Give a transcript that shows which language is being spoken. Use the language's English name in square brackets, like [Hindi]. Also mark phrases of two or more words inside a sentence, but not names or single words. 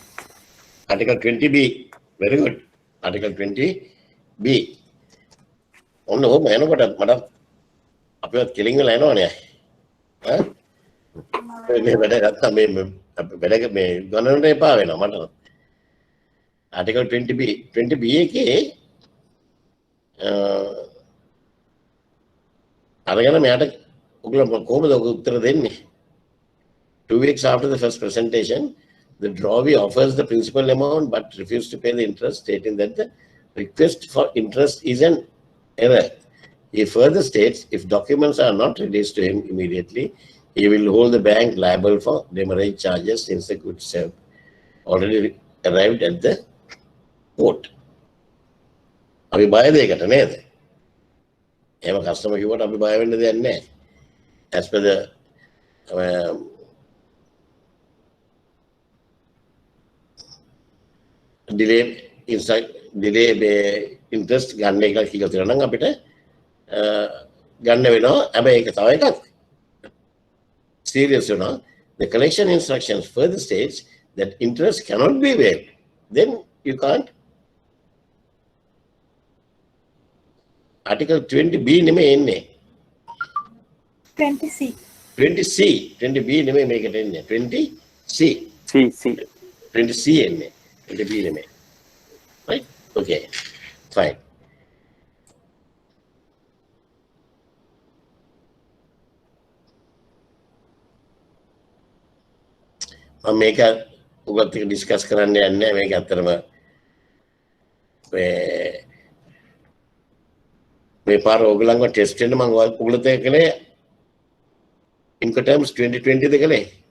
[English] Article 20B. Very good. Article 20B. On the home, I know what I'm killing the line on here. Article 20B. [Sinhala] 20B අරගෙන මෙයාට ඔයගොල්ලෝ කොහොමද උත්තර දෙන්නේ? [English] 2 weeks after the first presentation, the drawee offers the principal amount but refuses to pay the interest, stating that the request for interest is an error. He further states if documents are not released to him immediately, he will hold the bank liable for demurrage charges since the goods have already arrived at the port. [Sinhala] අපි බයද ඒකට නේද? එහෙම කස්ටමර් කිව්වට අපි බය වෙන්න දෙයක් නැහැ. [English] As per the delay interest [Sinhala] ගන්න එක කියලා තියෙනවා නම් අපිට ගන්න වෙනවා. හැබැයි ඒක තව එකක්. Serious වෙනවා. [English] The collection instructions further states that interest cannot be waived. Then you can't. Article 20B [Sinhala] නෙමෙයි එන්නේ. [English] 20C. [Sinhala] 20C. 20B නෙමෙයි මේකට එන්නේ. 20C. [English] C. [Sinhala] 20C එන්නේ. 20B නෙමෙයි. [English] Right? Okay. Fine. [Sinhala] මම මේක ඔයගොල්ලත් එක්ක ඩිස්කස් කරන්න යන්නේ මේක අතරම මේ පාර ඔයගොල්ලන්ව ටෙස්ට් වෙන්න මම ඔයගොල්ලොත් එක්ක කළේ Incoterms 2020 ද කළේ?